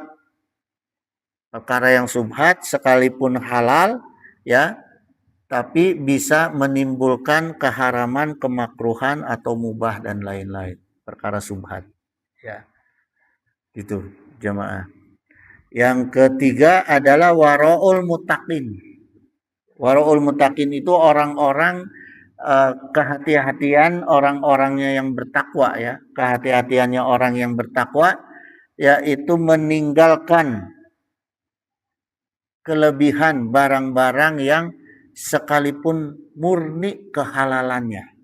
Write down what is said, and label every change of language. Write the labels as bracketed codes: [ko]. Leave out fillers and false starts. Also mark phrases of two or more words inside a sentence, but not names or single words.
[id] Perkara yang subhat sekalipun halal, ya, tapi bisa menimbulkan keharaman, kemakruhan atau mubah dan lain-lain. Perkara subhat, ya. Gitu, jemaah. Yang ketiga adalah [ar] waraul mutaqin. Waraul mutaqin [id] itu orang-orang kehati-hatian orang-orangnya yang bertakwa, ya. Kehati-hatiannya orang yang bertakwa yaitu meninggalkan kelebihan barang-barang yang sekalipun murni kehalalannya.